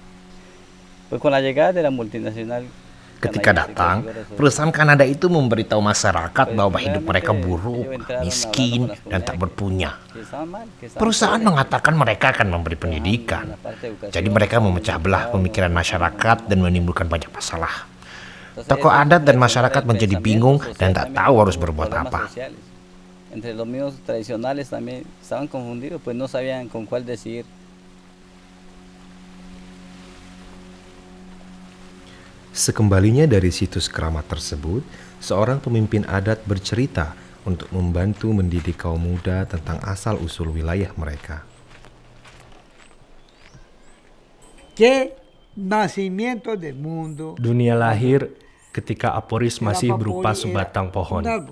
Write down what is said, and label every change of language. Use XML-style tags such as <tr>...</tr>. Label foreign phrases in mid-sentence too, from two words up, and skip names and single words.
<id>Ketika datang, perusahaan Kanada itu memberitahu masyarakat bahwa hidup mereka buruk, miskin, dan tak berpunya. Perusahaan mengatakan mereka akan memberi pendidikan. Jadi mereka memecah belah pemikiran masyarakat dan menimbulkan banyak masalah. Tokoh adat dan masyarakat menjadi bingung dan tak tahu harus berbuat apa.</id> <es>Entre los mismos tradicionales también estaban confundidos, pues no sabían con cuál decidir.</es> <id>Sekembalinya dari situs keramat tersebut, seorang pemimpin adat bercerita untuk membantu mendidik kaum muda tentang asal-usul wilayah mereka. Dunia lahir ketika Aporis masih berupa sebatang pohon.</id>